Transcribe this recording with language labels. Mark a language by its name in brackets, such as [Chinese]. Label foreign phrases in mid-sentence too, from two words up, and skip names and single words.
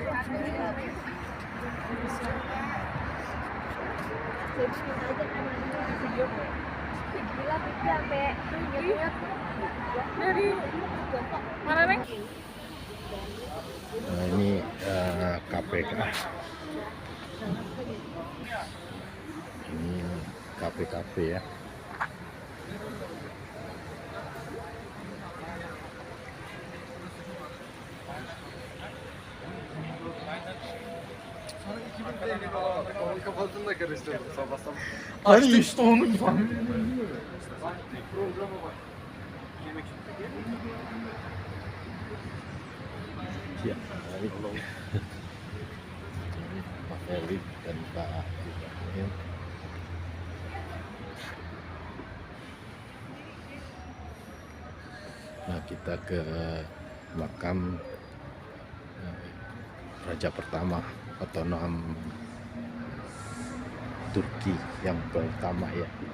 [Indonesian] Nah ini KPK. Ini KPKP ya. [Turkish] Kafasında karıştırdım sabah sabah. Hani işte onu falan. [Indonesian] Ya, Pak Erik dan Pak Ibrahim. Nah kita ke makam raja pertama otonom Turki yang pertama ya.